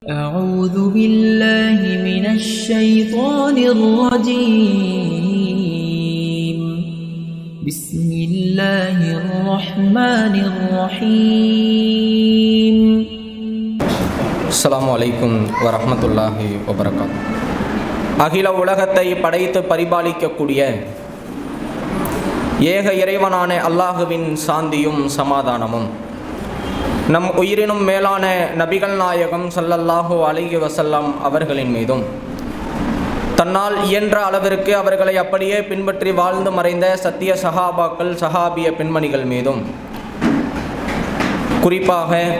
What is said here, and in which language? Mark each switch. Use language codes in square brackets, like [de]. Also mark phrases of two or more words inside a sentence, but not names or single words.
[ar] أعوذ بالله من الشيطان الرجيم بسم الله الرحمن الرحيم السلام عليكم ورحمة الله وبركاته. [ta] அகில உலகத்தை படைத்து பரிபாலிக்கக்கூடிய ஏக இறைவனான அல்லாஹுவின் சாந்தியும் சமாதானமும் நம் உயிரினும் மேலான நபிகள் நாயகம் [ar] صلى الله عليه وسلم [ta] அவர்களின் மீதும் தன்னால் இயன்ற அளவிற்கு அவர்களை அப்படியே பின்பற்றி வாழ்ந்து மறைந்த சத்திய சஹாபாக்கள் சஹாபிய பெண்மணிகள் மீதும், குறிப்பாக